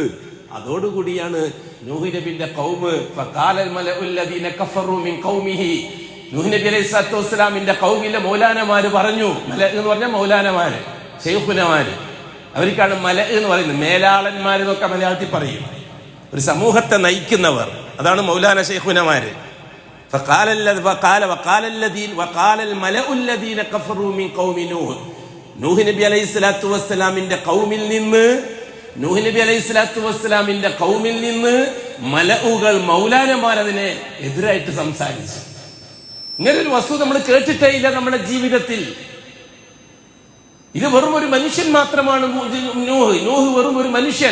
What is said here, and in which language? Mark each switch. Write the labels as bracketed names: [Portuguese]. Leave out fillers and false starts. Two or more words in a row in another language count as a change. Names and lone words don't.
[Malayalam] അതോടുകൂടിയാണ് നൂഹ് നബിന്റെ ഖൗമ് [Arabic] فقال الملأ الذين كفروا من قومه, [Malayalam] നൂഹ് നബി അലൈഹി സ്വലാത്തു വസ്സലാമിന്റെ ഖൗമിലെ മൗലാനമാര് പറഞ്ഞു. മല എന്ന് പറഞ്ഞാൽ മൗലാനമാര്, ശൈഖുനമാര്. അവർക്കാണ് മല എന്ന് പറയുന്നത്. മേലാളന്മാര് എന്നൊക്കെ മലയാളത്തിൽ പറയും. ഒരു സമൂഹത്തെ നയിക്കുന്നവർ, അതാണ് മൗലാന ശൈഖുനമാര്. [Arabic] فقال الملأ الذين كفروا من قوم نوح, [Malayalam] നൂഹ് നബി അലൈഹി സ്വലാത്തു വസ്സലാമിന്റെ ഖൗമിൽ നിന്ന് മലഉകൾ, മൗലാനമാർ അതിനെ എതിരായിട്ട് സംസാരിച്ചു. ഇങ്ങനൊരു വസ്തു നമ്മൾ കേട്ടിട്ടേ ഇല്ല നമ്മുടെ ജീവിതത്തിൽ. ഇത് വെറും ഒരു മനുഷ്യൻ മാത്രമാണ് നൂഹ് വെറും ഒരു മനുഷ്യൻ.